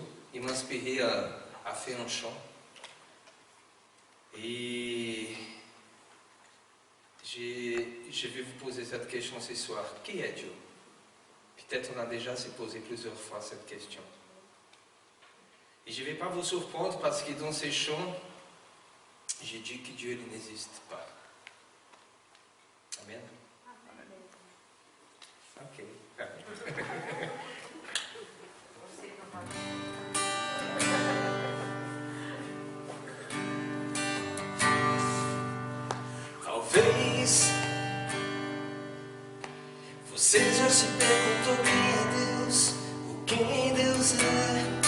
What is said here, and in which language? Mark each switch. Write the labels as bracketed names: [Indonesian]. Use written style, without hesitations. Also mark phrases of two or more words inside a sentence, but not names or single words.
[French] Il m'a inspiré à faire un chant. Et je vais vous poser cette question ce soir. Qui est Dieu? Peut-être on a déjà se posé plusieurs fois cette question. Et je ne vais pas vous surprendre parce que dans ces chants, j'ai dit que Dieu n'existe pas. Amen. Ok. [Portuguese] Talvez você já se perguntou quem é Deus, ou quem Deus é.